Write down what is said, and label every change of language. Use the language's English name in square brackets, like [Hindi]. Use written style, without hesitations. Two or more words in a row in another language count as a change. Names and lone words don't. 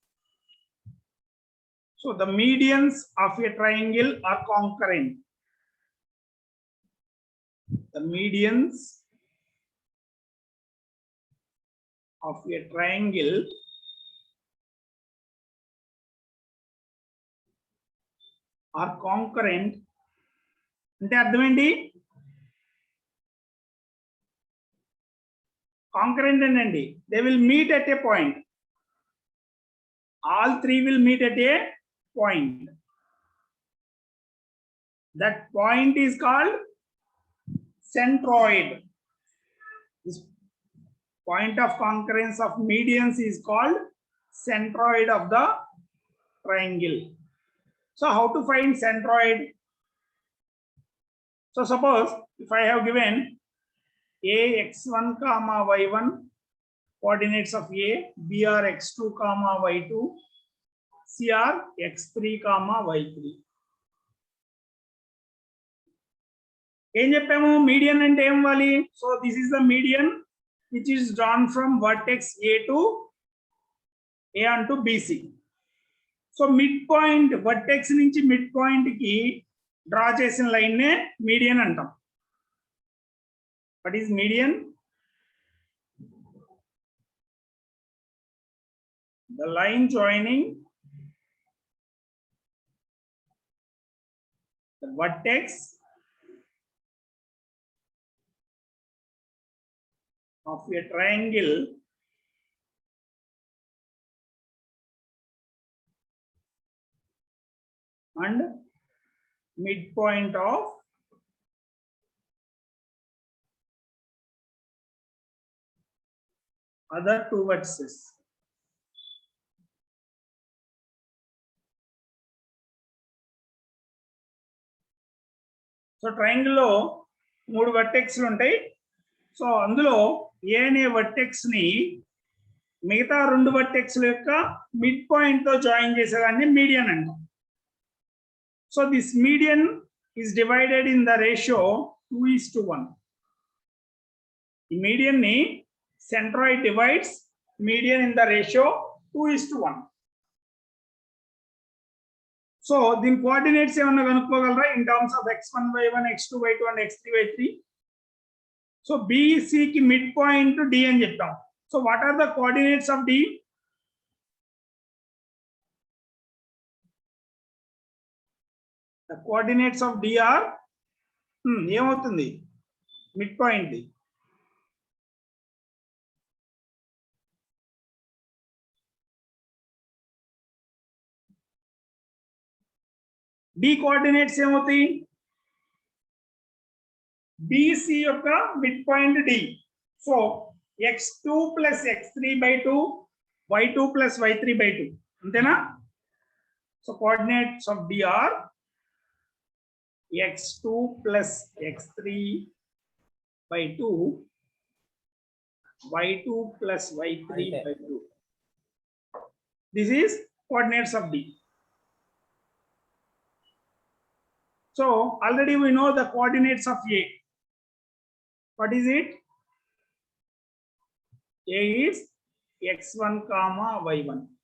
[English] So the medians of a triangle are concurrent. The medians of a triangle are concurrent. [Telugu] అంటే అర్థం ఏంటి? కాంకరెంట్ అండి, [English] they will meet at a point. all three will meet at a point. that point is called centroid. This point of concurrence of medians is called centroid of the triangle. So how to find centroid? So suppose if I have given a x1 comma y1, coordinates of a, b are x2 comma y2, c are x3 comma y3. [Telugu] ఏం చెప్పాము? మీడియన్ అంటే ఏం వాలి? [English] so this is the median which is drawn from vertex A to A onto BC. so mid point [Telugu] వర్టెక్స్ నుంచి [English] mid point [Telugu] కి డ్రా చేసిన లైన్ నే మీడియన్ అంటాం. [English] what is median? The line joining the vertex of a triangle and midpoint of other two vertices. so triangle [Telugu] లో 3 వర్టెక్స్లు ఉంటాయి. సో అందులో ఏ అనే వర్టెక్స్ ని మిగతా 2 వర్టెక్స్ల యొక్క [English] mid point [Telugu] తో జాయిన్ చేసేదాన్ని మీడియన్ అంటాం. [English] so this median is divided in the ratio 2:1. [Telugu] ఈ మీడియన్ ని [English] centroid divides median in the ratio 2:1. [Telugu] సో దీని కోఆర్డినేట్స్ ఏమన్నా కనుక్కోగలరా [English] in terms of [Telugu] x1 y1 x2 y2 అండ్ x3 y3? సో BC కి మిడ్ పాయింట్ D అని చెప్తాం. [English] so what are the coordinates of D? the coordinates of D are ఏమవుతుంది mid point ది? [Telugu] D కోఆర్డినేట్స్ ఏమవుతాయి? BC యొక్క [English] mid point [Telugu] D. సో x2 + x3/2 y2 + y3/2 అంతేనా? [English] so coordinates of D are x2 + x3/2 y2 + y3/2. This is coordinates of D. So already we know the coordinates of A. What is it? A is x1, y1.